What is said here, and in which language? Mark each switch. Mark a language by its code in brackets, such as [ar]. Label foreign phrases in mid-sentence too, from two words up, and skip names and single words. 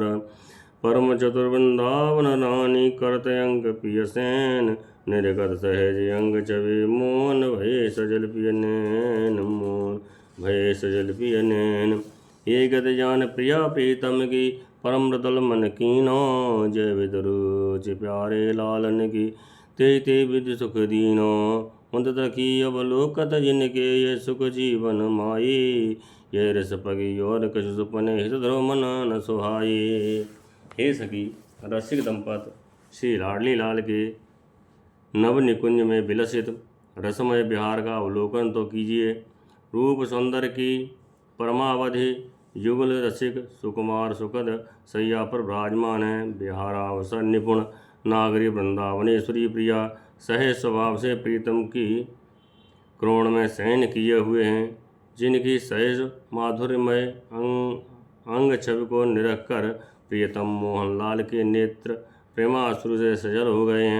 [bra] परम चतुर वृंदावन रानी करत अंक पिय सैन, निर्गत सहज अंग चवे मोहन भय सजल पिय नैन, मोहन भय सजल पिय नैन। ये गत जान प्रिया प्रीतम की परम मृदुल मन कीनो, जय विदुरुचि प्यारे लालन की ते ते विद सुख दीनो। मुद तकी अवलोकत जिनके ये सुख जीवन माई, ये रस पगी और कछु सुपने हित ध्रुव मन न सुहाई। [hi] हे सखी, रसिक दंपत श्री लाडली लाल के नव निकुंज में विलसित रसमय विहार का अवलोकन तो कीजिए। रूप सौंदर्य की परमावधि युगल रसिक सुकुमार सुखद सैया पर विराजमान है। विहारावसर निपुण नागरी वृंदावनेश्वरी प्रिया सहज स्वभाव से प्रीतम की क्रोण में शयन किए हुए हैं, जिनकी सहज माधुर्यमय अंग छवि को निरख कर प्रियतम मोहनलाल के नेत्र प्रेमाश्रु से सजल हो गए हैं।